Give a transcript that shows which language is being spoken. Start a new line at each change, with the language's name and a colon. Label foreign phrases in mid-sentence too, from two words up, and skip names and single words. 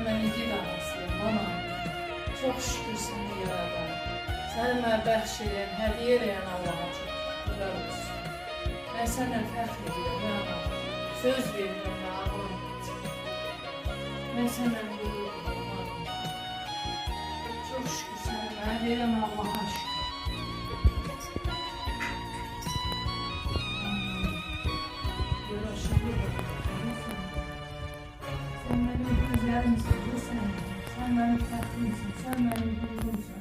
Azerbaijani: Mən igid anasıyam. Ana. Çox şükür səni yaradan. Səni mənə bəxş edən, hədiyyə edən Allaha çox şükürlər olsun. Mən səndən fəxr edirəm. Mən ana. Söz verirəm və ağlım. Mən səndən qürur.
Turkish: Çok şükür sana ben verem Allah'a şükür. Sen benim güzelimsin, sen benim tatlımsın, sen benim gururumsun.